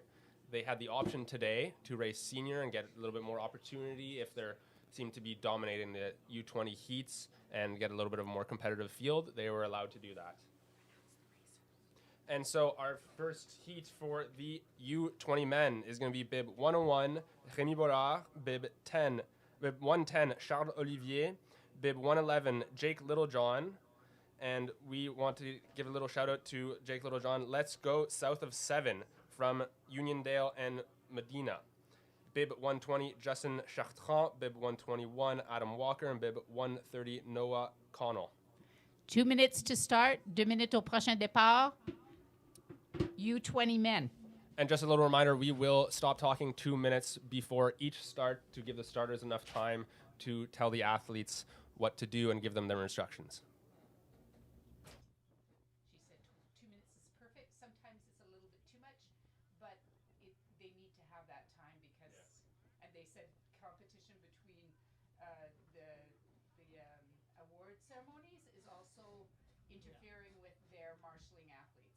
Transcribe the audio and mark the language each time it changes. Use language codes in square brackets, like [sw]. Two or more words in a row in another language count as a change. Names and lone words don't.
[en] They had the option today to race senior and get a little bit more opportunity if they seem to be dominating the U20 heats and get a little bit of a more competitive field. They were allowed to do that. And so our first heat for the U20 men is going to be bib 101, Rémi Borard, bib 110, Charles Olivier, bib 111, Jake Littlejohn. And we want to give a little shout out to Jake Littlejohn. Let's go south of 7 from Uniondale and Medina. Bib 120, Justin Chartrand. Bib 121, Adam Walker. And bib 130, Noah Connell. 2 minutes to start, [fr] 2 minutes au prochain départ. [en] U20 men. And just a little reminder, we will stop talking 2 minutes before each start to give the starters enough time to tell the athletes what to do and give them their instructions. She said 2 minutes is perfect. Sometimes it's a little bit too much, but they need to have that time because, and they said competition between the award ceremonies is also interfering with their marshalling athletes.